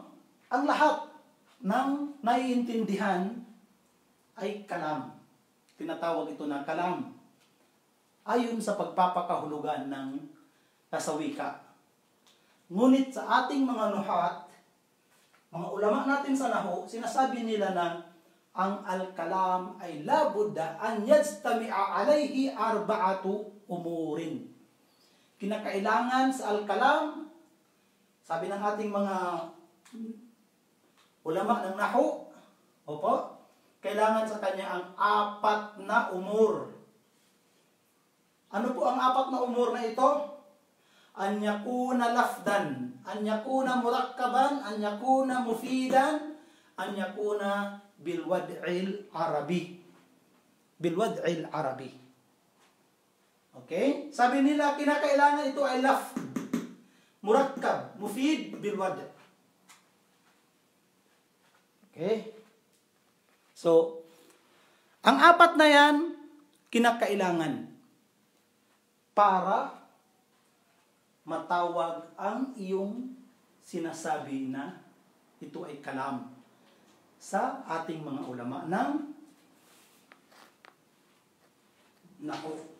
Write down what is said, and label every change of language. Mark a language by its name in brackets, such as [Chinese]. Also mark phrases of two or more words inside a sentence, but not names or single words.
[Filipino] Ang lahat ng naiintindihan ay kalam. Tinatawag ito na kalam. Ayon sa pagpapakahulugan ng kasawika. Ngunit sa ating mga nuhat, mga ulama natin sa nahwu, sinasabi nila na ang al-kalam ay [Arabic] لا بد أن يجتمع عليه أربعة أمور. [Filipino] Kinakailangan sa al-kalam, sabi ng ating mga ulama ng nahwu, opo, kailangan sa kanya ang apat na umur. Ano po ang apat na umur na ito? [Arabic] أن يكون لفظا، أن يكون مركبا، أن يكون مفيدا، أن يكون بالوضع العربي. بالوضع العربي. [Filipino] Okay? Sabi nila, kinakailangan ito ay lafd, murakkab, mufid, [Arabic] بالوضع'. [Filipino] Okay? So, ang apat na yan, kinakailangan para matawag ang iyong sinasabi na ito ay kalam sa ating mga ulama ng nahwu.